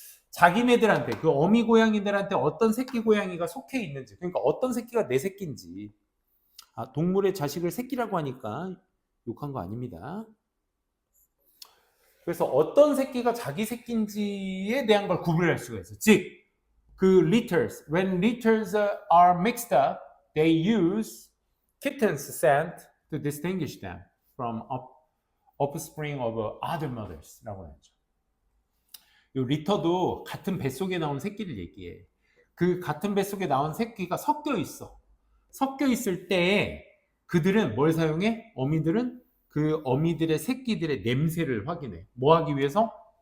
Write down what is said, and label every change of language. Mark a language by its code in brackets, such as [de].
[ko] 자기네들한테, 그 어미 고양이들한테 어떤 새끼 고양이가 속해 있는지, 그러니까 어떤 새끼가 내 새끼인지. 동물의 자식을 새끼라고 하니까 욕한 거 아닙니다. 그래서 어떤 새끼가 자기 새끼인지에 대한 걸 구분할 수가 있어. 즉, 그 [en] litters, when litters are mixed up, they use kittens scent to distinguish them from offspring of other mothers [ko] 라고 하죠. 이 리터도 같은 뱃속에 나온 새끼를 얘기해. 그 같은 뱃속에 나온 새끼가 섞여 있어. 섞여 있을 때 그들은 뭘 사용해? 어미들은 그 어미들의 새끼들의 냄새를 확인해. 뭐 하기 위해서?